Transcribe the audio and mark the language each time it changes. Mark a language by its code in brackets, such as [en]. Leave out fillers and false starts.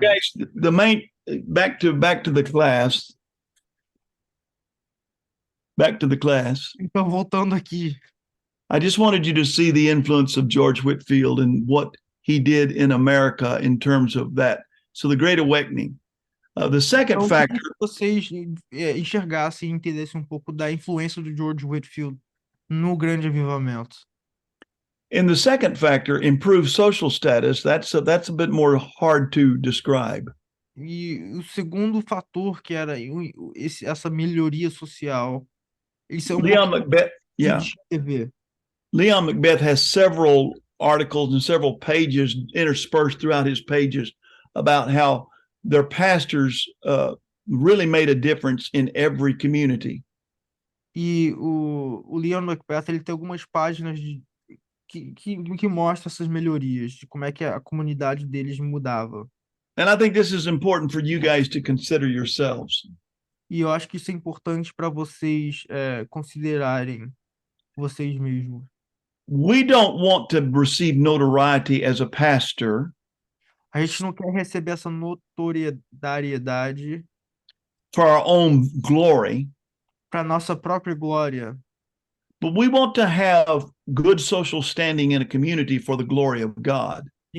[en] guys, the main back to the class. Back to the class. [pt] Então, voltando aqui. [en] I just wanted you to see the influence of George Whitefield and what he did in America in terms of that. So the Great Awakening. The second factor. [pt] Que vocês enxergassem e entendessem pouco da influência do George Whitefield no Grande Avivamento. [en] In the second factor, improved social status. That's a bit more hard to describe. [pt] E o segundo fator, que era essa melhoria social, isso é [en] Leon Macbeth, yeah. Leon Macbeth has several articles and several pages interspersed throughout his pages about how their pastors really made a difference in every community. [pt] E o Leon Macbeth, ele tem algumas páginas que mostram essas melhorias, de como é que a comunidade deles mudava. [en] And I think this is important for you guys to consider yourselves. [pt] E eu acho que isso é importante para vocês considerarem vocês mesmos. [en] We don't want to receive notoriety as a pastor. [pt] A gente não quer receber essa notoriedade [en] for our own glory. [pt] Para nossa própria glória. [en] But we want to have good social standing in a community for the glory of God.